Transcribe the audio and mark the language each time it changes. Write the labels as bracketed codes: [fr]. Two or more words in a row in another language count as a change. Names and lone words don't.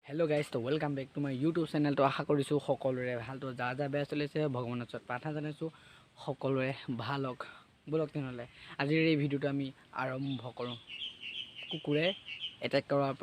[en] hello guys तो welcome back to my YouTube channel। [as] तो आशा करिছোঁ সকলোৰে ভাল। তো যা যা বেয়া চলিছে ভগৱানৰ ওচৰত প্ৰাৰ্থনা জনাইছোঁ সকলোৰে ভাল হওক। বলক তেনেহ'লে আজিৰ এই ভিডিঅ'টো আমি আৰম্ভ কৰোঁ কুকুৰে এটেক কৰাৰ পৰা।